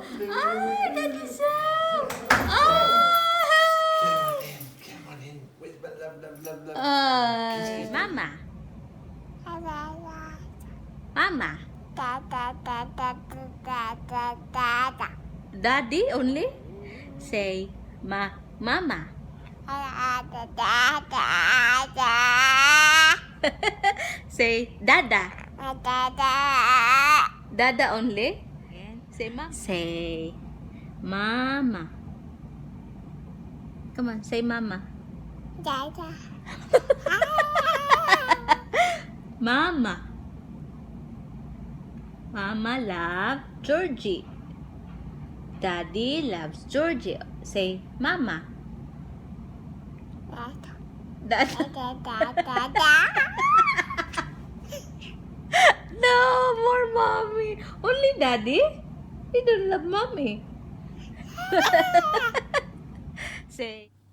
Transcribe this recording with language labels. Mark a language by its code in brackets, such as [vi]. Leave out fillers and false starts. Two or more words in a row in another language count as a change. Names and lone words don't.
[en] Ah, Daddy's home. Ah. Come on in. Whisper, love, love, love, love. Mama. Mama. Daddy only? Say mama. Say Dada. Dada only? Say mama. Say mama. Come on, say mama. Mama. Mama loves Georgie. Daddy loves Georgie. Say mama. Dada. No, more mommy. Only daddy? You don't love mommy. Say.